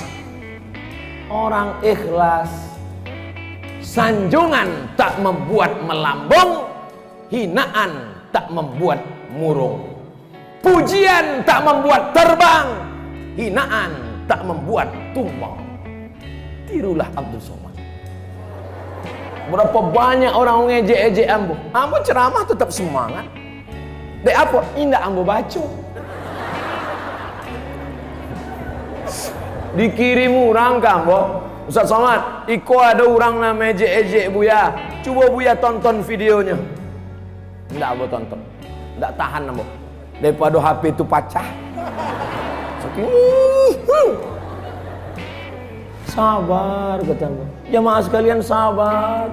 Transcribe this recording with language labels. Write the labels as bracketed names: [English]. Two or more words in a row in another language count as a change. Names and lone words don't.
[Indonesian] Orang ikhlas, sanjungan tak membuat melambung, hinaan tak membuat murung, pujian tak membuat terbang, hinaan tak membuat tumbang. Tirulah Abdul Somad. Berapa banyak orang ngejek-ejek ambo. Ambo ceramah tetap semangat. [Minangkabau] Dek apa? Indah ambo baca. Dikirim orang kambo, Ustaz Somad, Iko ada orang nama ejek-ejek Buya. [Indonesian] Coba Buya tonton videonya. Tidak ambo tonton. Tidak tahan ambo. Daripada HP itu pecah. Sabar kata ambo. Jamaah sekalian sabar.